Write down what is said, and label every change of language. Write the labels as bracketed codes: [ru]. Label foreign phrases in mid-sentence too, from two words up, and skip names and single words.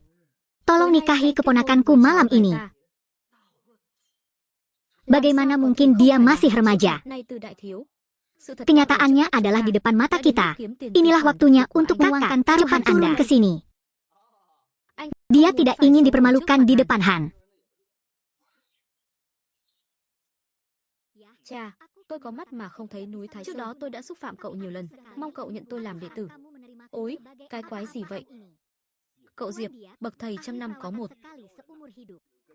[id] Tolong nikahi keponakanku malam ini. Bagaimana mungkin dia masih remaja? Kenyataannya adalah di depan mata kita. Inilah waktunya untuk menuangkan taruhan Anda ke sini. Dia tidak ingin dipermalukan di depan Han. [vi] Cha, tôi có mắt mà không thấy núi Thái Sơn. Trước đó tôi đã xúc phạm cậu nhiều lần, mong cậu nhận tôi làm đệ tử. Ôi, cái quái gì vậy? Cậu Diệp, bậc thầy trăm năm có một.